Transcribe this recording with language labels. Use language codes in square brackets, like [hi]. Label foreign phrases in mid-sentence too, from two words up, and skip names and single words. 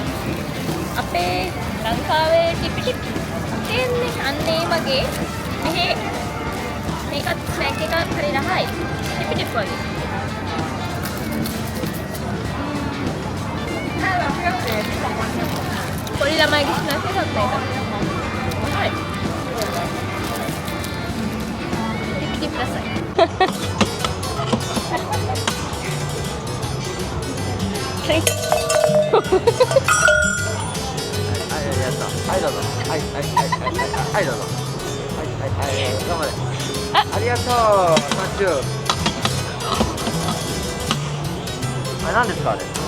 [si] අපේ ලංකාවේ ටිපි ටිප් තියෙන්නේ අන්නේ වගේ මෙහි මේකත් ස්නැක් එකක් හරි රහයි. ටිපි ටිප් වගේ. පොඩි ළමයිගේ ස්නැක් එකක් මේක. හරි. ටිපි ටිප් රසයි. [ja] はい、どうぞ。はい、どうぞ。頑張れ。ありがとう。サンキュー。あれ何ですかあれ？